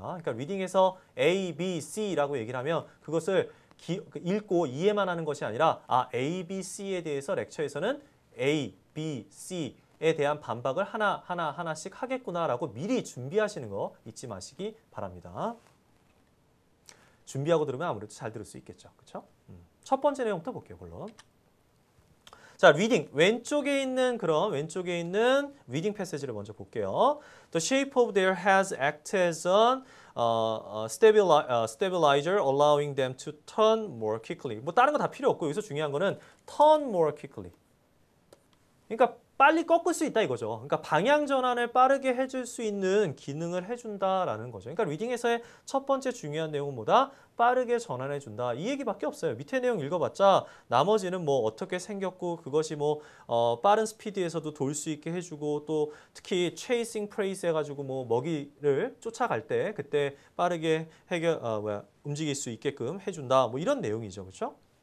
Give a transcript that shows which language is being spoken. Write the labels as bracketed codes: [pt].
[ko] 그러니까 리딩에서 A, B, C라고 얘기를 하면 그것을 읽고 이해만 하는 것이 아니라 A, B, C에 대해서 렉처에서는 A, B, C에 대한 반박을 하나씩 하겠구나라고 미리 준비하시는 거 잊지 마시기 바랍니다. 준비하고 들으면 아무래도 잘 들을 수 있겠죠. 그렇죠? 첫 번째 내용부터 볼게요. 물론. 자, 리딩 왼쪽에 있는 리딩 패시지를 먼저 볼게요. [en] The shape of their heads acts as an stabilizer, allowing them to turn more quickly. [ko] 뭐 다른 거 다 필요 없고 여기서 중요한 거는 [en] turn more quickly. [ko] 그러니까 빨리 꺾을 수 있다 이거죠. 그러니까 방향 전환을 빠르게 해줄 수 있는 기능을 해준다라는 거죠. 그러니까 리딩에서의 첫 번째 중요한 내용은 뭐다? 빠르게 전환해준다. 이 얘기밖에 없어요. 밑에 내용 읽어봤자 나머지는 뭐 어떻게 생겼고 그것이 뭐 빠른 스피드에서도 돌 수 있게 해주고 또 특히 [en] chasing praise [ko] 해가지고 뭐 먹이를 쫓아갈 때 그때 빠르게 움직일 수 있게끔 해준다. 뭐 이런 내용이죠. 그렇죠?